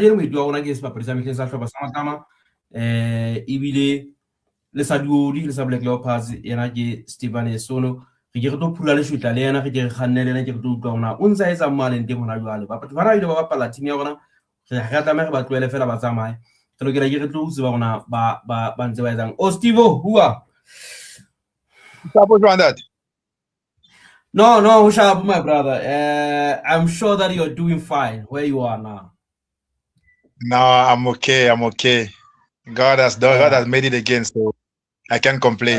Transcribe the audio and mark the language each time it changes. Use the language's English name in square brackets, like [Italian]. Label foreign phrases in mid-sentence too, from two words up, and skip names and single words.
[Southern Sotho] Kajeno moeti wa rona ke sebapadi sa mehleng sa hlopha sa Matama. Ebile le sa Duodi le sa Black Leopards yena ke Stefan Sono re ke re tlo phula le shwetla le yena re ke re kgannele le ke re tlo utlwa hona o ntsa etsa mmaleng teng hona jwale batho ba ile ba bapala team ya rona re ga tlameha re ba tlohele fela ba tsamaye re lokela ke re tlo utse ba rona ba ntse ba etsang Stevo bua [English] that? No, sharp, my brother. I'm sure that you're doing fine where you are now. No, I'm okay. I'm okay. God has made it again, so I can't complain.